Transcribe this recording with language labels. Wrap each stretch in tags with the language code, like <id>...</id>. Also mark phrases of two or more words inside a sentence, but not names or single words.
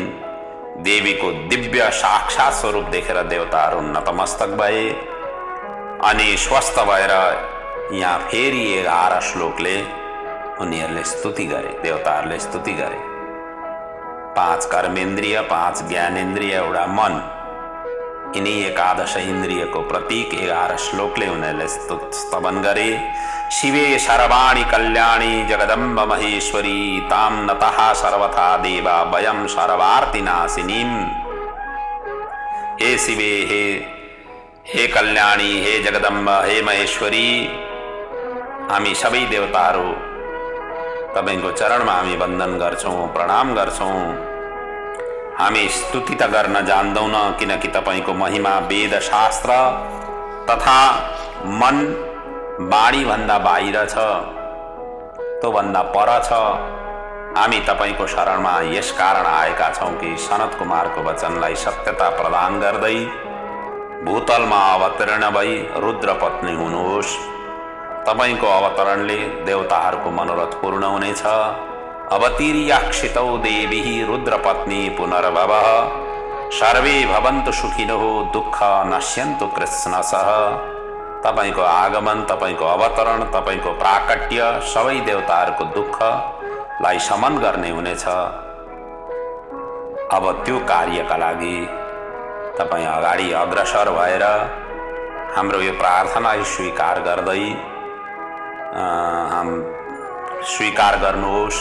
<ne>देवीको दिव्य साक्षात स्वरूप देखेर देवताहरू नतमस्तक भए अनि स्वस्थ भएर यहाँ फेरि 11 श्लोकले उनीहरूले स्तुति गरे, देवताहरूले स्तुति गरे। 5 कर्मेन्द्रिय 5 ज्ञानेन्द्रिय एउटा मन, यिनी 11 इन्द्रियको प्रतीक 11 श्लोकले उनीहरूले स्तवन गरे।</ne> <sa>शिवे सर्वाणि कल्याणी जगदम्ब महेश्वरी ताम नतः सर्वथा देवा वयम सर्वार्तिनाशिनीम।</sa> <ne>हे शिवे, हे कल्याणी, हे जगदम्ब, हे महेश्वरी, हामी सबै देवताहरू तपाईको चरणमा हामी वन्दन गर्छौँ, प्रणाम गर्छौँ। हामी स्तुति त गर्न जान्दैनौँ किनकि तपाईको महिमा वेद शास्त्र तथा मन बाणी भन्दा बाहिर छ, तो भन्दा पर छ। हामी तपाईको शरणमा यस कारण आएका छौँ कि सनत कुमारको वचनलाई सत्यता प्रदान गर्दै भूतलमा अवतरण भई रुद्र पत्नी हुनुहोस्। तपाईको अवतरणले देवताहरूको मनोरथ पूर्ण हुनेछ।</ne> <sa>अवतीर्याक्षितौ देवी रुद्र पत्नी पुनर्भवः सर्वे भवन्तु सुखिनः दुःख नश्यन्तु कृष्णसः।</sa> <ne>तपाईको आगमन, तपाईको अवतरण, तपाईको प्राकट्य सबै देवताहरूको दुःखलाई शमन गर्ने हुनेछ। अब त्यो कार्यका लागि तपाईं अगाडि अग्रसर भएर हाम्रो यो प्रार्थनालाई स्वीकार गर्दै स्वीकार गर्नुहोस्।</ne>